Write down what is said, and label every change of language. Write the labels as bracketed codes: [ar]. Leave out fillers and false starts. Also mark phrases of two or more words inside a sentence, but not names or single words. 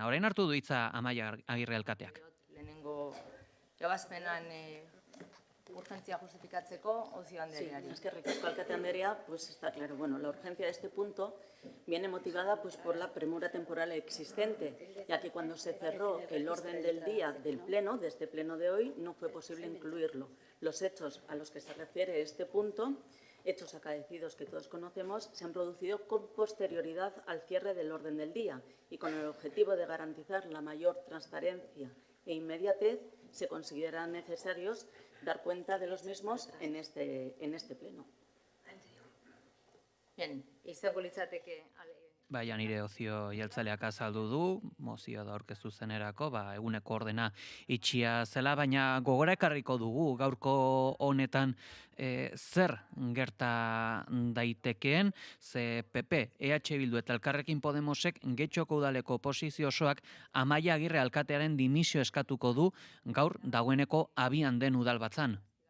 [eu] Orain hartu du hitza Amaia Agirre alkateak. Lehenengo ebazpenan urgentzia justifikatzeko Ozio Andreari. Eskerrik asko, alkate Andrea, [es] pues está claro. Bueno, la urgencia de este punto viene motivada pues por la premura temporal existente, ya que cuando se cerró el orden del día del pleno, de este pleno de hoy, no fue posible incluirlo. Los hechos a los que se refiere este punto, hechos acaecidos que todos conocemos, se han producido con posterioridad al cierre del orden del día y con el objetivo de garantizar la mayor transparencia e inmediatez, se consideran necesarios dar cuenta de los mismos en este pleno. Bien, [eu] izango litzateke Baina nire Ozio Jeltzaleak azaldu du, mozioa da aurkeztu zenerako, eguneko ordena itxia zela, baina gogora ekarriko dugu gaurko honetan zer gerta daitekeen, ze PP, EH Bildu eta Elkarrekin Podemosek Getxoko udaleko oposizio osoak Amaia Agirre alkatearen dimisio eskatuko du gaur dagoeneko abian den udalbatzan.